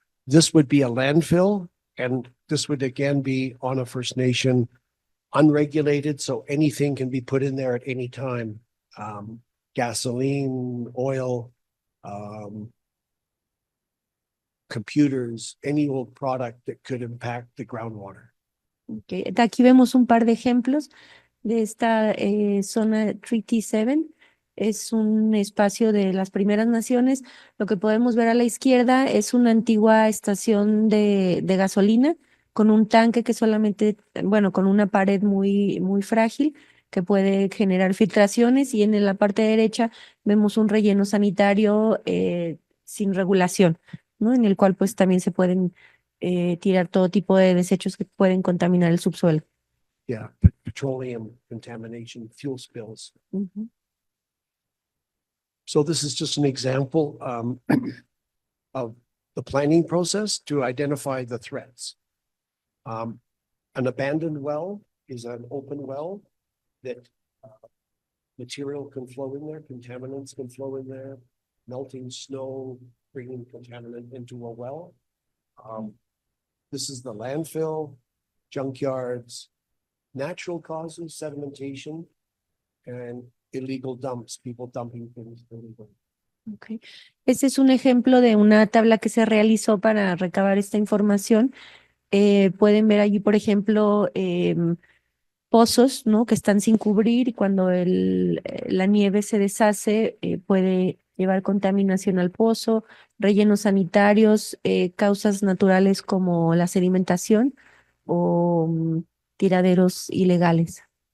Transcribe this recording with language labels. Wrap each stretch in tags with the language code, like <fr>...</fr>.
<en>This would be a landfill, and this would again be on a First Nation, unregulated, so anything can be put in there at any time. Gasoline, oil, computers, any old product that could impact the groundwater. Okay.</en> <es>Aquí vemos un par de ejemplos de esta zona Treaty 7. Es un espacio de las primeras naciones. Lo que podemos ver a la izquierda es una antigua estación de gasolina con un tanque que solamente, bueno, con una pared muy frágil que puede generar filtraciones, y en la parte derecha vemos un relleno sanitario sin regulación, ¿no? En el cual pues también se pueden tirar todo tipo de desechos que pueden contaminar el subsuelo.</es> <en>Yeah, petroleum contamination, fuel spills. Ujú. So this is just an example of the planning process to identify the threats. An abandoned well is an open well that material can flow in there, contaminants can flow in there, melting snow, bringing contaminant into a well. This is the landfill, junkyards, natural causes, sedimentation, and illegal dumps, people dumping things illegally. Okay.</en> <es>Este es un ejemplo de una tabla que se realizó para recabar esta información. Pueden ver allí, por ejemplo, pozos, ¿no? Que están sin cubrir, y cuando la nieve se deshace, puede llevar contaminación al pozo, rellenos sanitarios, causas naturales como la sedimentación o tiraderos ilegales.</es>